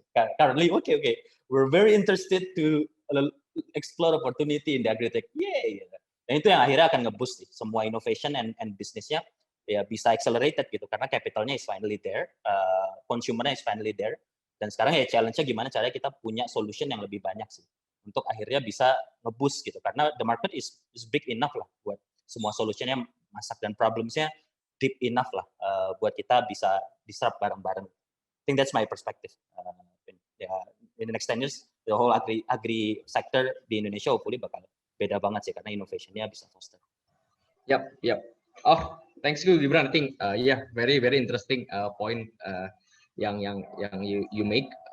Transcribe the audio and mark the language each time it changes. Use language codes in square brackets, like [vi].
[en] Currently, okay, we're very interested to explore opportunity in the agri-tech. Yay! [id] Dan itu yang akhirnya akan nge-boost semua innovation and bisnisnya ya bisa accelerated gitu karena capitalnya is finally there, consumernya is finally there, dan sekarang ya challenge-nya gimana caranya kita punya solution yang lebih banyak sih untuk akhirnya bisa nge-boost gitu karena the market is big enough lah buat semua solutionnya masak dan problemsnya deep enough lah buat kita bisa disrupt bareng-bareng. [en] I think that's my perspective. In the next 10 years, the whole agri sector di Indonesia hopefully bakal beda banget sih karena innovation-nya bisa foster. Yep. Oh, thanks you Gibran. I think very interesting point yang you make.